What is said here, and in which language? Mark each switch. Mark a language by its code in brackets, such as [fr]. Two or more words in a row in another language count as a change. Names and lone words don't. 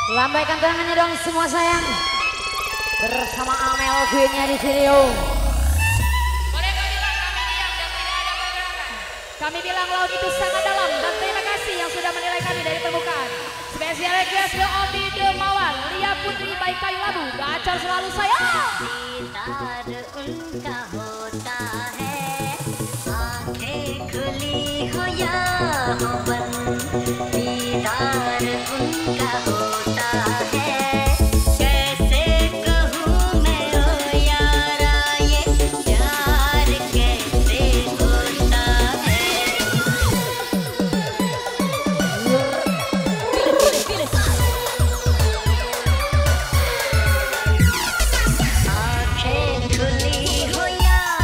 [id] Lambaikan tangannya dong semua sayang. Bersama Amel Queen-nya di sini. Mereka bilang kami diam dan tidak ada pergerakan. Kami bilang laut itu sangat dalam dan terima kasih yang sudah menilai kami dari permukaan. Spesial request ke Omi Dermawan, Lia Putri Baik Kayu Labu, gacor selalu sayang. [hi] दीदार उनका होता है आंखें खुली हो या हो बंद दीदार उनका होता है कैसे कहूँ मैं ओ यारा ये प्यार कैसे होता है आंखें खुली हो या